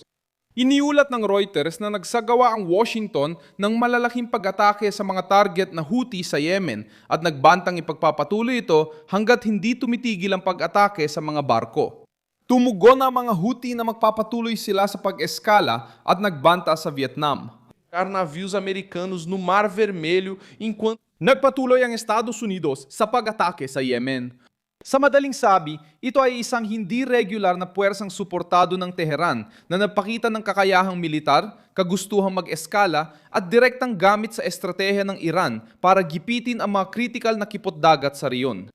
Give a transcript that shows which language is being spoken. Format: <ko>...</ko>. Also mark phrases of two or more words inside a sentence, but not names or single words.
<tl>Iniulat ng Reuters na nagsagawa ang Washington ng malalaking pag-atake sa mga target na Houthi sa Yemen at nagbantang ipagpapatuloy ito hanggat hindi tumitigil ang pag-atake sa mga barko. Tumugon ang mga Houthi na magpapatuloy sila sa pag-eskala at nagbanta sa Vietnam.</tl> <pt>Navios americanos no Mar Vermelho enquanto</pt> <tl>nagpatuloy ang Estados Unidos sa pag-atake sa Yemen. Sa madaling sabi, ito ay isang hindi regular na puwersang suportado ng Tehran na nagpakita ng kakayahang militar, kagustuhang mag-eskala at direktang gamit sa estratehiya ng Iran para gipitin ang mga kritikal na kipot-dagat sa riyon.</tl>